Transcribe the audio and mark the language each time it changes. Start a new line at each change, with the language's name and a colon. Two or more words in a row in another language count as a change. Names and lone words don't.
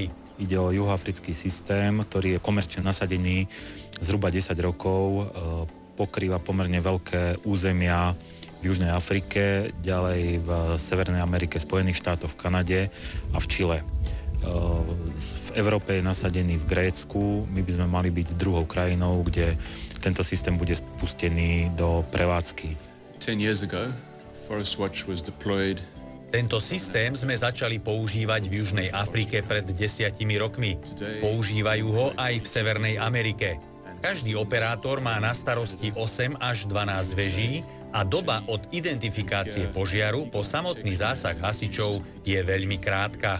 Slovak: Ide o juhoafrický systém, ktorý je komerčne nasadený zhruba 10 rokov, pokrýva pomerne veľké územia v Južnej Afrike, ďalej v Severnej Amerike, Spojených štátoch, v Kanade a v Čile. V Európe je nasadený v Grécku, my by sme mali byť druhou krajinou, kde tento systém bude spustený do prevádzky.
English: 10 years ago, Forest Watch was deployed.
Slovak: Tento systém sme začali používať v Južnej Afrike pred 10 rokmi. Používajú ho aj v Severnej Amerike. Každý operátor má na starosti 8 až 12 veží a doba od identifikácie požiaru po samotný zásah hasičov je veľmi krátka.